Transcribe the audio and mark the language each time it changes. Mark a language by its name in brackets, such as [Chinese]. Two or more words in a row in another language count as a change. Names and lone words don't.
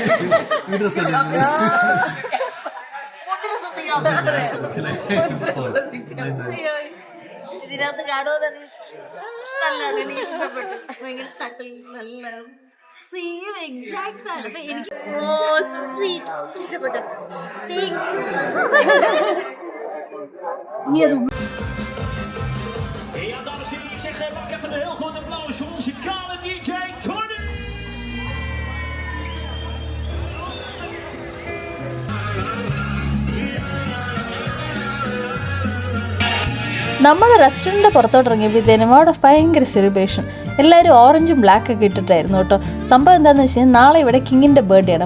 [Malayalam] ഇതിനകത്ത് കാണുമെന്ന് നല്ലതാണ്, എനിക്ക് ഇഷ്ടപ്പെട്ടു. ഭയങ്കര സട്ടിൽ, നല്ല [English] same exact [Malayalam] ആണ്. അപ്പൊ എനിക്ക് ഇഷ്ടപ്പെട്ടു. [Dutch] Ja, dames en heren, ik zeg pak even een heel groot applaus voor onze kale DJ Tony. [Malayalam] നമ്മൾ റെസ്റ്റോറൻറ്റിൻ്റെ പുറത്തോട്ട് ഇറങ്ങിയപ്പോഴത്തേനും അവിടെ ഭയങ്കര സെലിബ്രേഷൻ. എല്ലാവരും ഓറഞ്ചും ബ്ലാക്ക് ഒക്കെ ഇട്ടിട്ടായിരുന്നു കേട്ടോ. സംഭവം എന്താണെന്ന് വെച്ച് കഴിഞ്ഞാൽ നാളെ ഇവിടെ കിങ്ങിൻ്റെ ബർത്ത്ഡേ ആണ്.